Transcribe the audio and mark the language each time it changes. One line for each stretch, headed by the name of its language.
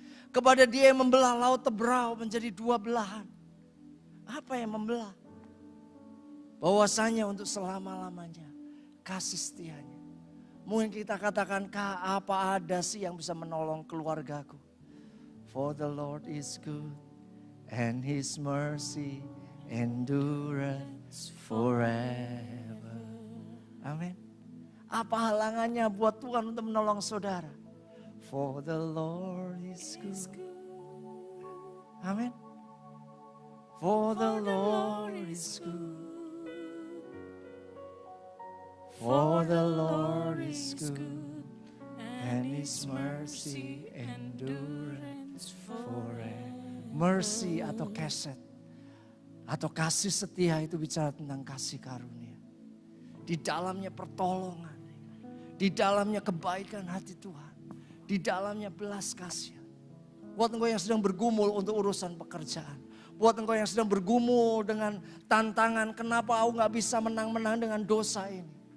Indonesian: Kepada Dia yang membelah laut Tebrau menjadi 2 belahan. Apa yang membelah? Bahwasanya untuk selama-lamanya kasih setianya. Mungkin kita katakan, apa ada sih yang bisa menolong keluargaku?
English: For the Lord is good and His mercy endureth forever.
Indonesian: Amin. Apa halangannya buat Tuhan untuk menolong saudara?
English: For the Lord is good. Amin. For the Lord is good. For the Lord is good, and His mercy endureth forever.
Indonesian: Mercy atau keset, atau kasih setia itu bicara tentang kasih karunia. Di dalamnya pertolongan, di dalamnya kebaikan hati Tuhan, di dalamnya belas kasihan. Buat engkau yang sedang bergumul untuk urusan pekerjaan, buat engkau yang sedang bergumul dengan tantangan, kenapa aku gak bisa menang-menang dengan dosa ini.